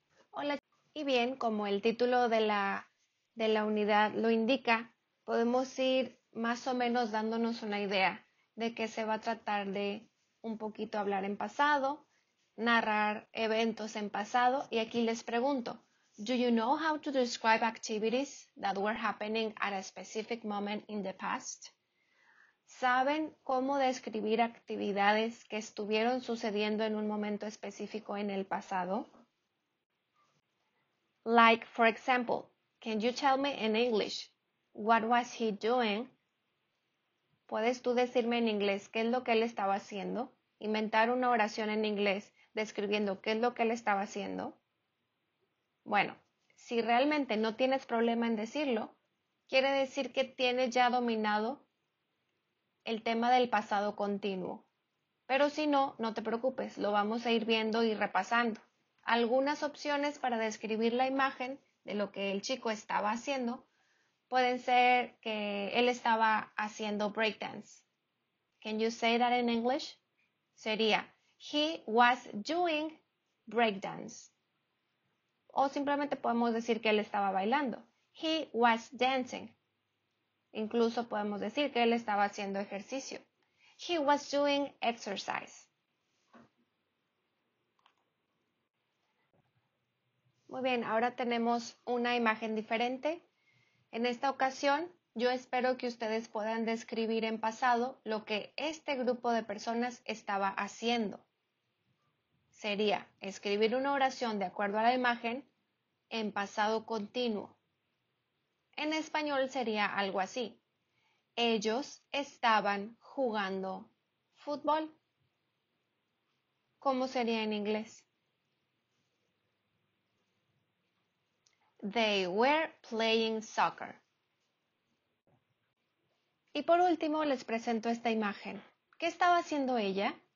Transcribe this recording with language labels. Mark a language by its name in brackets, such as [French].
[Spanish] Hola, y bien, como el título de la unidad lo indica, podemos ir más o menos dándonos una idea de que se va a tratar de un poquito hablar en pasado, narrar eventos en pasado, y aquí les pregunto, [English] do you know how to describe activities that were happening at a specific moment in the past? [Spanish] ¿Saben cómo describir actividades que estuvieron sucediendo en un momento específico en el pasado? [English] Like, for example, can you tell me in English, what was he doing? [Spanish] ¿Puedes tú decirme en inglés qué es lo que él estaba haciendo? Inventar una oración en inglés describiendo qué es lo que él estaba haciendo. Bueno, si realmente no tienes problema en decirlo, quiere decir que tienes ya dominado el tema del pasado continuo. Pero si no, no te preocupes, lo vamos a ir viendo y repasando. Algunas opciones para describir la imagen de lo que el chico estaba haciendo pueden ser que él estaba haciendo breakdance. [English] Can you say that in English? [Spanish] Sería, [English] he was doing breakdance. [Spanish] O simplemente podemos decir que él estaba bailando. [English] He was dancing. [Spanish] Incluso podemos decir que él estaba haciendo ejercicio. [English] He was doing exercise. [Spanish] Muy bien, ahora tenemos una imagen diferente. En esta ocasión, yo espero que ustedes puedan describir en pasado lo que este grupo de personas estaba haciendo. Sería escribir una oración de acuerdo a la imagen en pasado continuo. En español sería algo así. Ellos estaban jugando fútbol. ¿Cómo sería en inglés? [English] They were playing soccer. [Spanish] Y por último les presento esta imagen. ¿Qué estaba haciendo ella?